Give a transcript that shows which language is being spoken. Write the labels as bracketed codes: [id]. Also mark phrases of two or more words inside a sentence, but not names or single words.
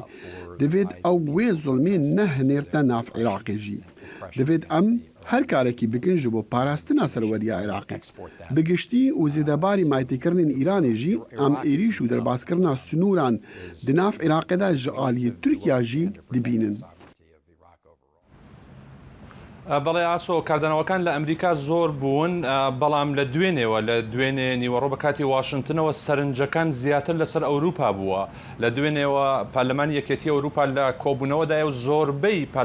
[ku] Divêt ew wê zulmê nehinêrte nav Iraqê jî. Divêt em her karekî bikin ji bo parastina serweriya Iraqê. Bi giştî û zêdebarî maytêkirinên Îranê jî em êrîş û derbazkirina sînoran di nav Iraqê de ji aliyê Tirkiya jî dibînin. [ckb] بەڵێ ئاسۆ کاردانەوەکان لە ئەمریکا زۆر بوون بەڵام لە دوێنێەوە لە دوێنێ نیوەڕۆ بە کاتی واشنگتنەوە سەرنجەکان زیاتر لەسەر ئەوروپا بووە لە دوێنێەوە پارلەمانی یەکێتی ئەوروپا لە کۆبوونەوەدایە و زۆربەی